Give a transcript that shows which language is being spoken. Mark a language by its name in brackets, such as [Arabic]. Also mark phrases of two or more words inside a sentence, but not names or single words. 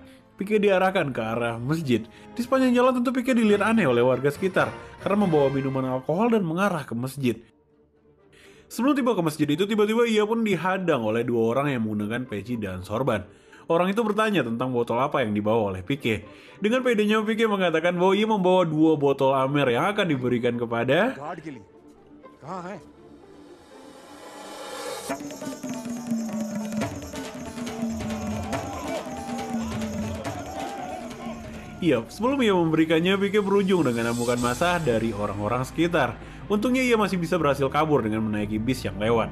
[Indonesian] Pike diarahkan ke arah masjid. Di sepanjang jalan tentu Pike dilihat aneh oleh warga sekitar karena membawa minuman alkohol dan mengarah ke masjid. Sebelum tiba ke masjid itu, tiba-tiba ia pun dihadang oleh 2 orang yang menggunakan peci dan sorban. Orang itu bertanya tentang botol apa yang dibawa oleh Pike. Dengan pedenya Pike mengatakan bahwa ia membawa 2 botol Amer yang akan diberikan kepada [Hindi] गार्ड के लिए कहाँ है [Indonesian] Iya, sebelum ia memberikannya, Pike berujung dengan amukan massa dari orang-orang sekitar. Untungnya ia masih bisa berhasil kabur dengan menaiki bis yang lewat.